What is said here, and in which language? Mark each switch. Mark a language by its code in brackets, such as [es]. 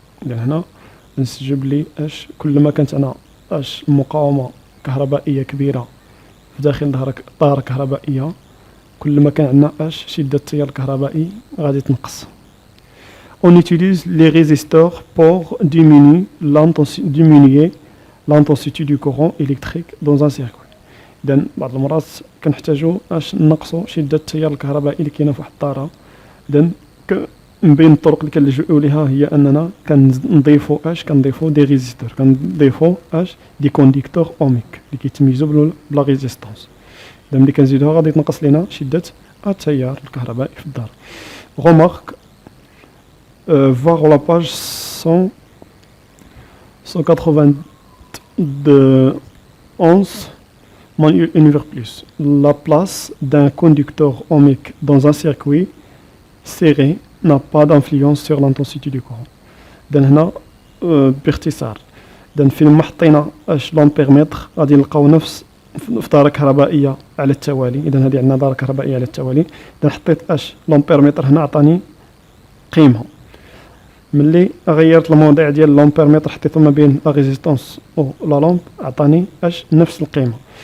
[ar] هنا نسجب لي كل ما كانت عندنا مقاومة كهربائية كبيرة في داخل دارة كهربائية، كل ما كان عندنا شدة التيار الكهربائي غادي تنقص. [fr] On utilise les résisteurs pour diminuer l'intensité du courant électrique dans un circuit. [ar] إذن بعض المرات كنحتاجو نقصو شدة التيار الكهربائي اللي كاينة في واحد الدارة. إذن من بين الطرق اللي كنلجؤوا ليها هي اننا كنضيفوا دي ريزيستور، كنضيفوا دي كونديكتور اوميك اللي كيتميزوا بلا ريزيستانس. اذا ملي كنزيدوها غادي تنقص لينا شده التيار الكهربائي في الدار. [fr] Remarque, voir la page 191 manuel univers plus. La place d'un conducteur ohmique dans un circuit serré n'a pas d'influence sur l'intensité du courant. [ar] إذن هنا باختصار، إذن فين ما حطينا لامبيرمتر غادي نلقاو نفس في دارة كهربائية على التوالي. إذن هذه عندنا دارة كهربائية على التوالي. إذن حطيت لامبيرمتر هنا عطاني قيمة. ملي غيرت الموضع ديال لامبيرمتر حطيته ما بين لا ريزيستانس و لا لامب عطاني نفس القيمة.